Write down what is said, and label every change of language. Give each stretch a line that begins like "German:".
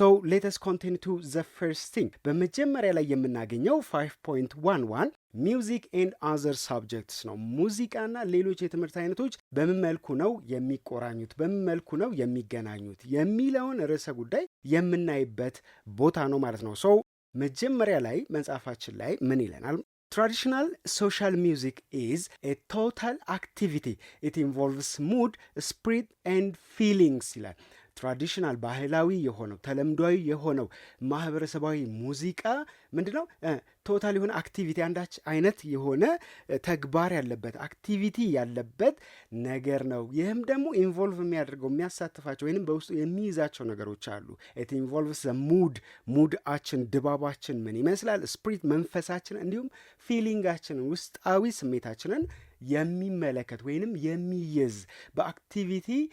English: ሌተስ ኮንቲኒ ቱ ዘ ፈርስት ቲንግ።
Amharic: በመጀመሪያ ላይ የምናገኘው 5.11 ሚውዚክ ኤንድ አዘር ሳብጀክትስ ነው። ሙዚቃና ሌሎች የትምህርት አይነቶች በምን መልኩ ነው የሚቆራኙት፣ በምን መልኩ ነው የሚገናኙት የሚለውን ርዕሰ ጉዳይ የምናይበት ቦታ ነው ማለት ነው። መጀመሪያ ላይ መጽሐፋችን ላይ ምን ይለናል?
English: Traditional social music is a total activity. It involves mood, spirit and feelings
Amharic: ይላል። ትራዲሽናል ባህላዊ የሆነው ተለምዷዊ የሆነው ማህበረሰባዊ ሙዚቃ ምንድነው? ቶታል የሆነ አክቲቪቲ፣ አንዳች አይነት የሆነ ተግባር ያለበት አክቲቪቲ ያለበት ነገር ነው። ይህም ደግሞ ኢንቮልቭ የሚያደርገው የሚያሳትፋቸው ወይንም በውስጡ የሚይዛቸው ነገሮች አሉ። ኢት ኢንቮልቭስ ሙድአችን፣ ድባባችን ምን ይመስላል፣ ስፕሪት መንፈሳችን፣ እንዲሁም ፊሊንጋችንን ውስጣዊ ስሜታችንን የሚመለከት ወይንም የሚይዝ በአክቲቪቲ